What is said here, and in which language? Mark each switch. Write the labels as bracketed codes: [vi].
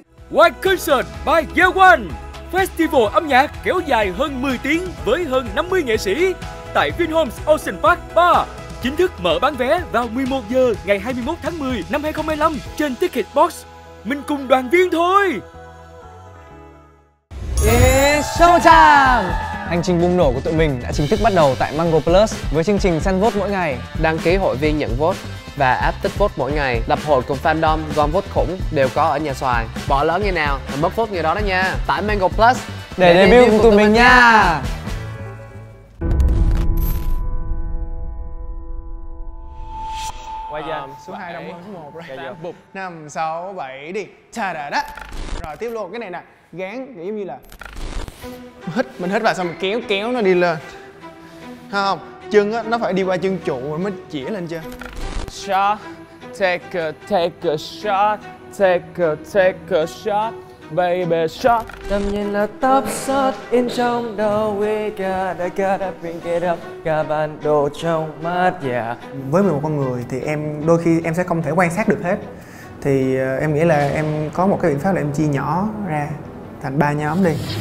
[en] White Concert by Year One. [vi] Festival âm nhạc kéo dài hơn 10 tiếng với hơn 50 nghệ sĩ tại Vinhomes Ocean Park 3. Chính thức mở bán vé vào 11 giờ ngày 21 tháng 10 năm 2025 trên Ticketbox. Mình cùng đoàn viên thôi. [en] It's showtime! [vi] Hành trình bùng nổ của tụi mình đã chính thức bắt đầu tại Mango Plus với chương trình săn vote mỗi ngày, đăng ký hội viên nhận vote và áp tích vote mỗi ngày, lập hội cùng fandom gom vote khủng đều có ở nhà xoài. Bỏ lỡ ngày nào là mất vote ngày đó đó nha. Tại Mango Plus để debut cùng tụi mình nha. Quay ra số 2 đông hơn số 1 rồi. 5 6 7 đi. Chà đà đá. Rồi tiếp luôn cái này nè, gán kiểu như là mình hít vào xong mình kéo nó đi lên. Thấy không? Chân á nó phải đi qua chân trụ rồi mới chĩa lên chưa? [en] Shot, take a shot, take a shot, baby shot. [vi] Tầm nhìn là top shot in trong đầu, [en] we gotta bring it up, [vi] cả bản đồ trong mắt, yeah. Với một con người thì em đôi khi em sẽ không thể quan sát được hết. Thì em nghĩ là em có một cái biện pháp là em chia nhỏ ra thành 3 nhóm đi.